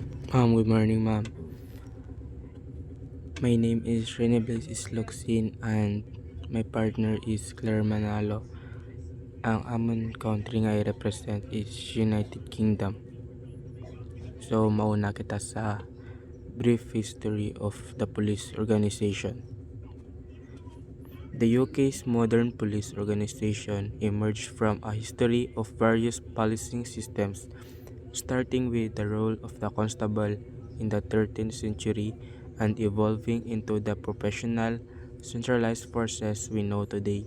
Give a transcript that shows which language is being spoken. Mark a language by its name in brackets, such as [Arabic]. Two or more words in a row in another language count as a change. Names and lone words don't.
[English] Good morning, ma'am. My name is Rene Blaise Isloxin and my partner is Claire Manalo. [Hiligaynon] Ang amon country nga i-represent is United Kingdom. So, mauna kita sa [English] brief history of the police organization. The UK's modern police organization emerged from a history of various policing systems, starting with the role of the constable in the 13th century and evolving into the professional, centralized forces we know today.